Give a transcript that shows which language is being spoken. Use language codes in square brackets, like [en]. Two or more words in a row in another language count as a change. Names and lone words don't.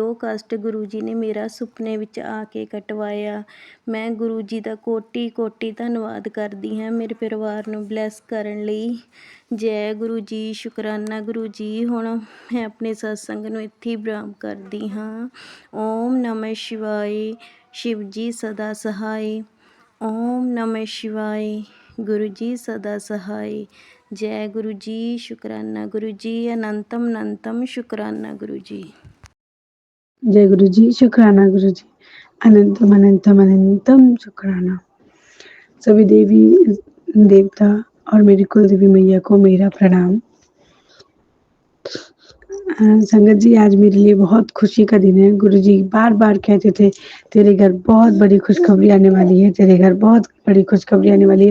[pa] ਉਹ ਕਸ਼ਟ ਗੁਰੂ ਜੀ ਨੇ ਮੇਰਾ ਸੁਪਨੇ ਵਿੱਚ ਆ ਕੇ ਕਟਵਾਇਆ। ਮੈਂ ਗੁਰੂ ਜੀ ਦਾ ਕੋਟੀ ਧੰਨਵਾਦ ਕਰਦੀ ਹਾਂ ਮੇਰੇ ਪਰਿਵਾਰ ਨੂੰ ਬਲੈਸ ਕਰਨ ਲਈ। ਜੈ ਗੁਰੂ ਜੀ, ਸ਼ੁਕਰਾਨਾ ਗੁਰੂ ਜੀ। ਹੁਣ ਮੈਂ ਆਪਣੇ ਸਤਸੰਗ ਨੂੰ ਇੱਥੇ ਹੀ ਵਿਰਾਮ ਕਰਦੀ ਹਾਂ। [hi] ओम नमः शिवाय, शिव जी सदा सहाय। ओम नमः शिवाय, गुरु जी सदा सहाय। जय गुरु जी, शुकराना गुरु जी। अनंतम शुकराना गुरु जी। जय गुरु जी, शुकराना गुरु जी। अनंतम शुकराना। सभी देवी देवता और मेरी कुल देवी मैया को मेरा प्रणाम। संगत जी, आज मेरे लिए बहुत खुशी का दिन है। गुरु जी बार बार कहते थे तेरे घर बहुत बड़ी खुशखबरी आने वाली है, तेरे घर बहुत बड़ी खुशखबरी आने वाली है।